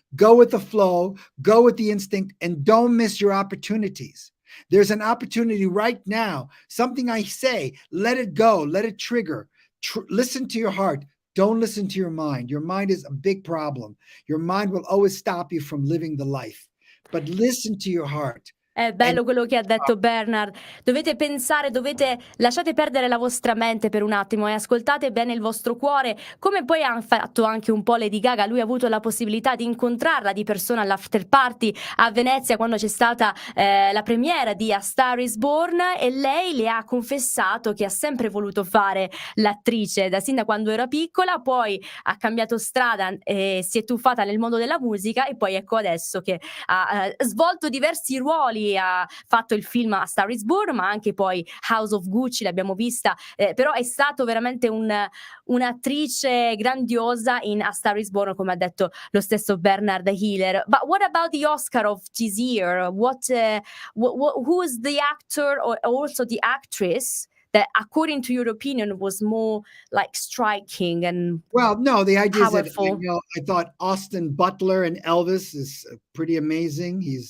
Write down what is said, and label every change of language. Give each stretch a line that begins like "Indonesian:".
English: Go with the flow, go with the instinct, and don't miss your opportunities. There's an opportunity right now. Something I say, let it go, let it trigger. Listen to your heart. Don't listen to your mind. Your mind is a big problem. Your mind will always stop you from living the life. But listen to your heart.
Italian: È bello quello che ha detto Bernard. Dovete pensare, lasciate perdere la vostra mente per un attimo e ascoltate bene il vostro cuore, come poi ha fatto anche un po' Lady Gaga. Lui ha avuto la possibilità di incontrarla di persona all'after party a Venezia quando c'è stata la premiera di A Star is Born, e lei le ha confessato che ha sempre voluto fare l'attrice sin da quando era piccola, poi ha cambiato strada e si è tuffata nel mondo della musica, e poi ecco adesso che ha svolto diversi ruoli. Ha fatto il film A Star is Born, ma anche poi House of Gucci l'abbiamo vista, però è stato veramente un'attrice grandiosa in A Star is Born, come ha detto lo stesso Bernard Hiller.
English: But what about the Oscar of this year? Who's the actor or also the actress that, according to your opinion, was more like striking and no, the idea powerful? is that I thought Austin Butler and Elvis is pretty amazing.